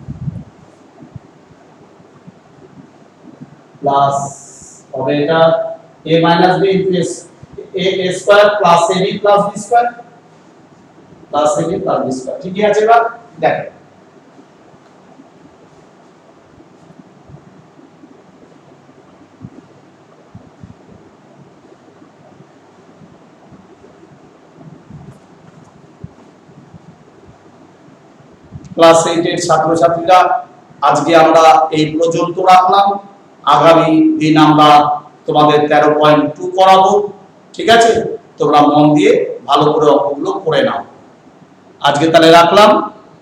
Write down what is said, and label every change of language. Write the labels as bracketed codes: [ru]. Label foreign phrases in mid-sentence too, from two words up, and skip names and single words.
[en] প্লাস [bn] হবে এটা [en] a minus b into a square plus ab plus b square plus ab plus b square [bn] ঠিক আছে এবার দেখো ক্লাস 8 এর ছাত্রছাত্রীরা আজকে আমরা এই পর্যন্ত রাখলাম আগামী দিন আমরা তোমাদের 13.2 করাবো ঠিক আছে তোমরা মন দিয়ে ভালো করে অঙ্কগুলো করে নাও আজকে তাহলে রাখলাম